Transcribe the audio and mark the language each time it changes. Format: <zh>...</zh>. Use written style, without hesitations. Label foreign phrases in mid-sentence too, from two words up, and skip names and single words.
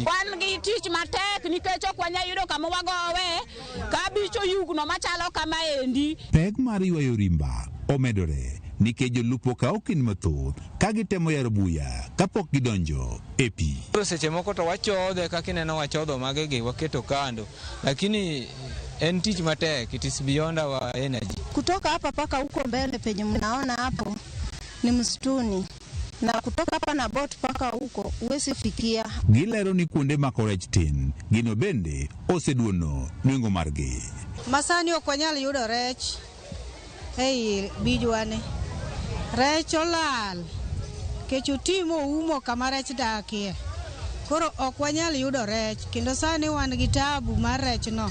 <luo>Wan gi tich matek nikech ok wanya yudo kama wagowe ka bicho yugno machalo kama endi. Pek mar ywayo rimba omedore nikech jolupo ka okin mathoth ka gitemo yaro buya kapok gidonjo e pi. Koro seche moko to wachodhe kaka ineno wachodho magegi waketo kando, lakini en tich matek,</luo> <en>it is beyond our energy.</en> <sw>Kutoka hapa paka huko mbele penye mnaona hapo ni msituni. Na kutoka hapa na boat paka huko uwezi fikia.</sw> <luo>Gilero ni kuonde mako rech tin gino bende oseduono nweng'o margi. Masani ok wanyal yudo rech ei bijwane. Rech olal kech otimo umo kama rech dakie. Koro ok wanyal yudo rech kendo sani wan gi tabu mar rech no.</luo>